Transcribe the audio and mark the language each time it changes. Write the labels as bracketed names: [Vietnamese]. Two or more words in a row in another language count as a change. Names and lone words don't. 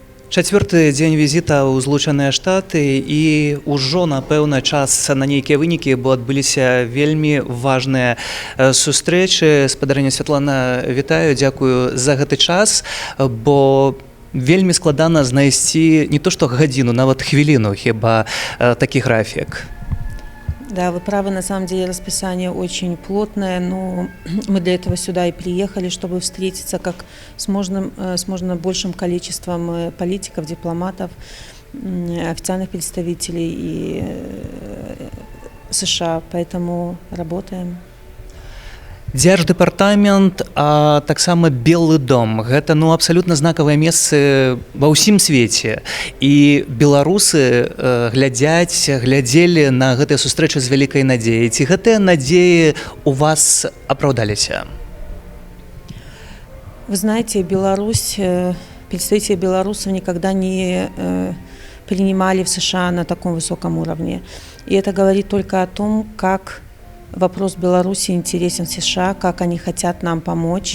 [Belarusian] Чацвёрты дзень візіта ў Злучаныя Штаты і ўжо, напэўна, час на нейкія вынікі, бо адбыліся вельмі важныя сустрэчы. Спадарыня Святлана, вітаю, дзякую за гэты час, бо вельмі складана знайсці не то што гадзіну, нават хвіліну, хіба такі графік. [Russian] Да, вы правы, на самом деле расписание очень плотное, но мы для этого сюда и приехали, чтобы встретиться как с можно большим количеством политиков, дипломатов, официальных представителей и США, поэтому работаем. [Belarusian] Дзярждэпартамент, а таксама Белы дом. Гэта абсалютна знакавыя месцы ва ўсім свеце. І беларусы глядзелі на гэтыя сустрэчы з вялікай надзеяй. Ці гэтыя надзеі у вас апраўдаліся? [Russian] Вы знаете, представители белорусов никогда не принимали в США на таком высоком уровне. И это говорит только о том, как вопрос Беларуси интересен США, как они хотят нам помочь.